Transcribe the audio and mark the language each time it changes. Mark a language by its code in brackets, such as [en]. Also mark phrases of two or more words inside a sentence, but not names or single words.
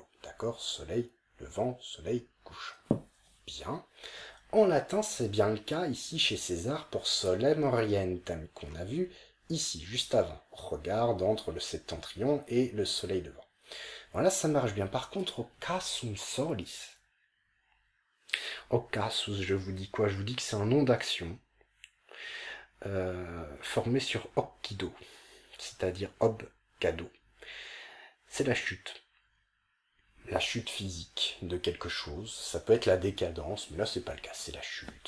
[fr] D'accord? Soleil levant, soleil couchant. Bien. En latin, c'est bien le cas ici chez César pour [la] solem orientem, [fr] qu'on a vu ici, juste avant. Regarde entre le septentrion et le soleil levant. Voilà, ça marche bien. Par contre, [la] occasum solis. [fr] Occasus, je vous dis quoi? Je vous dis que c'est un nom d'action. Formé sur occido, c'est-à-dire obcado. C'est la chute physique de quelque chose. Ça peut être la décadence, mais là c'est pas le cas, c'est la chute.